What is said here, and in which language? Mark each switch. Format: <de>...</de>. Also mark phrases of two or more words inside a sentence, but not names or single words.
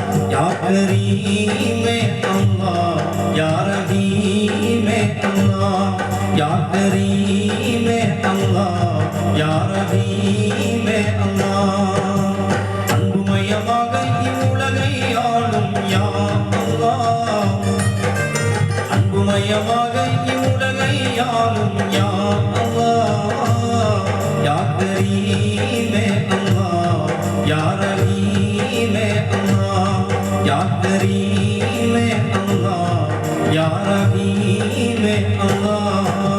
<ar>يا كريمَ الله، يا رحيمَ الله، يا كريمَ الله، يا رحيمَ الله.</ar> <ta>அன்புமயமாக இவ்வுலகை ஆளும்</ta> <ar>يا الله,</ar> <ta>அன்புமயமாக இவ்வுலகை</ta> <ar>يا الله يا كريم الله يا رحيم الله يا كريم الله يا رحيم الله.</ar>